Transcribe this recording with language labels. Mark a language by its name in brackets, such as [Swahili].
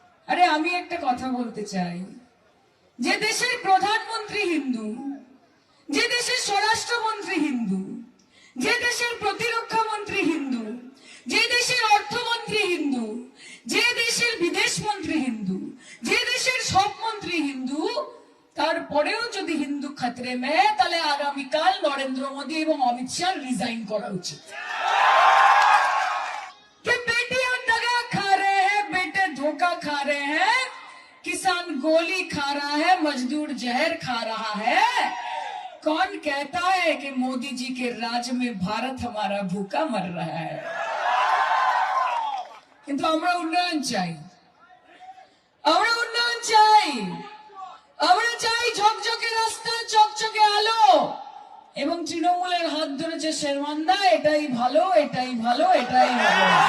[Bangla] আরে আমি একটা কথা বলতে চাই, যে দেশের প্রধানমন্ত্রী হিন্দু, যে দেশের স্বরাষ্ট্রমন্ত্রী হিন্দু, যে দেশের প্রতিরক্ষা মন্ত্রী হিন্দু, যে দেশের অর্থমন্ত্রী হিন্দু, যে দেশের বিদেশ মন্ত্রী হিন্দু, যে দেশের সব মন্ত্রী হিন্দু, তারপরেও যদি [Hindi] হিন্দু খতরে মে, [Bangla] তাহলে আগামীকাল নরেন্দ্র মোদী এবং অমিত শাহ রিজাইন করা উচিত। [Hindi] कि बेटियां दगा खा रहे हैं, बेटे धोखा खा रहे हैं, किसान गोली खा रहा है, मजदूर जहर खा रहा है, कौन कहता है कि मोदी जी के राज में भारत हमारा भूखा मर रहा है। [Bangla] কিন্তু আমরা উন্নয়ন চাই, আমরা উন্নয়ন চাই, আমরা চাই ঝকঝকে রাস্তা, চকচকে আলো, এবং তৃণমূলের হাত ধরেছে শেরমানদা, এটাই ভালো, এটাই ভালো, এটাই ভালো।